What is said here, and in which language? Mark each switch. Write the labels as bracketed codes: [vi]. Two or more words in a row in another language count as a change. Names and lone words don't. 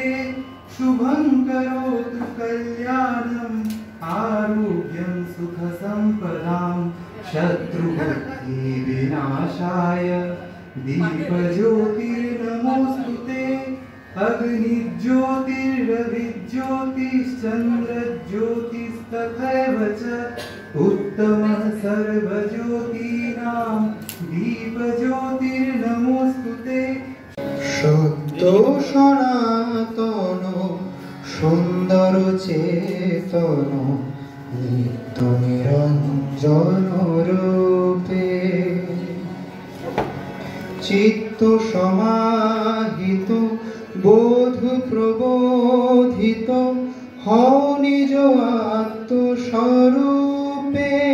[sa] शुभं करोतु कल्याणम् आरोग्यं सुखसम्पदां शत्रुबुद्धिविनाशाय दीपज्योतिर्नमोऽस्तुते। अग्निज्योतिर्रविज्योतिश्चन्द्रज्योतिस्तथैव च उत्तमः सर्वज्योतीनां दीपज्योतिर्नमोऽस्तुते। [bn] সত্য সনাতন সুন্দর চেতন নিত্য নিরঞ্জন রূপে চিত্ত সমাহিত বোধ প্রবোধিত হও নিজ আত্মস্বরূপে।